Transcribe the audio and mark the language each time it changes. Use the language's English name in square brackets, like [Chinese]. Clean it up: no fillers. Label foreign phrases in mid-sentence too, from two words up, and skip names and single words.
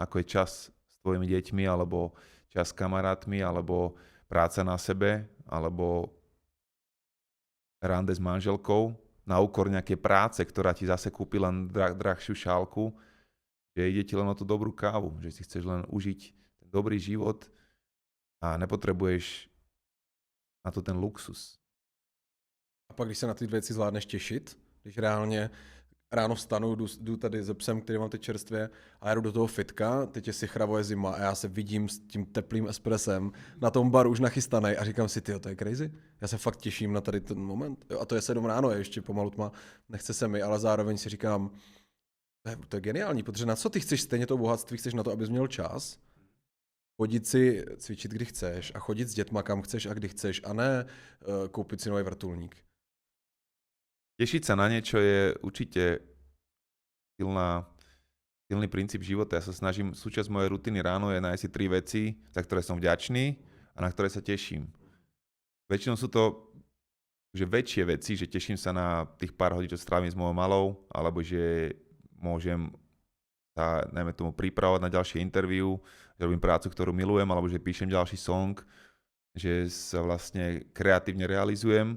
[Slovak] ako je čas s tvojimi deťmi, alebo čas s kamarátmi, alebo práca na sebe, alebo rande s manželkou, na úkor nejakej práce, ktorá ti zase kúpi len drahšiu šálku, že ide ti len o tú dobrú kávu, že si chceš len užiť ten dobrý život a nepotrebuješ na to ten luxus. [Czech] A pak, když se na ty věci zvládneš těšit, když reálně ráno vstanu, jdu tady se psem, který mám teď čerstvě a jdu do toho fitka, teď je sichravuje zima a já se vidím s tím teplým espresem na tom baru už nachystanej a říkám si, tyjo, to je crazy. Já se fakt těším na tady ten moment. A to je 7 ráno, je ještě pomalu tma, nechce se mi, ale zároveň si říkám, to je geniální, protože na co ty chceš stejně to bohatství, chceš na to, abys měl čas, chodit si cvičit, kdy chceš a chodit s dětma, kam chceš a kdy chceš a ne koupit si nový vrtulník. [Slovak] Tešiť sa na niečo je určite silný princíp života. Ja sa snažím, súčasť mojej rutiny ráno je nájsť si 3 veci, za ktoré som vďačný a na ktoré sa teším. Väčšinou sú to že väčšie veci, že teším sa na tých pár hodín, čo strávim s mojou malou, alebo že môžem sa, najmä tomu, pripravovať na ďalšie interview, že robím prácu, ktorú milujem, alebo že píšem ďalší song, že sa vlastne kreatívne realizujem.